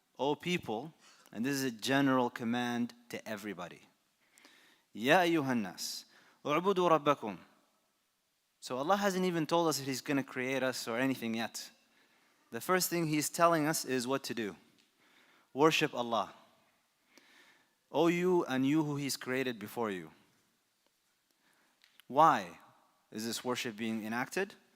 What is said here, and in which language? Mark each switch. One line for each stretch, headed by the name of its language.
English: O people, and this is a general command to everybody.
Arabic: يا أيها الناس اعبدوا ربكم.
English: So Allah hasn't even told us that He's going to create us or anything yet. The first thing He's telling us is what to do. Worship Allah. O you and you who He's created before you. Why is this worship being enacted?